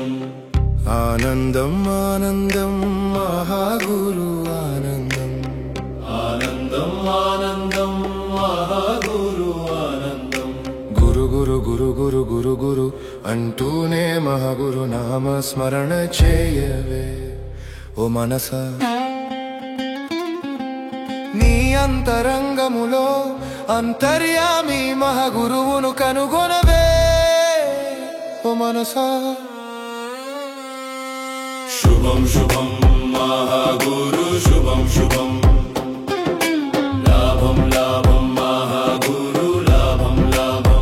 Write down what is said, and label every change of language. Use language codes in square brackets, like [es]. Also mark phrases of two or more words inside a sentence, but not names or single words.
[sa] आनंदम आनंदम महागुरु आनंदम आनंदम आनंदम महागुरु आनंदम [te] గురు గురు గురు గురు గురు గురు అంటూనే మహాగురు నామ స్మరణ చేయవే ఓ మనసా నీ అంతరంగములో అంతర్యామి మహాగురువును కనుగొనవే ఓ మనసా [sa] शुभम शुभम महागुरु शुभम शुभम लाभम लाभम महागुरु लाभम लाभम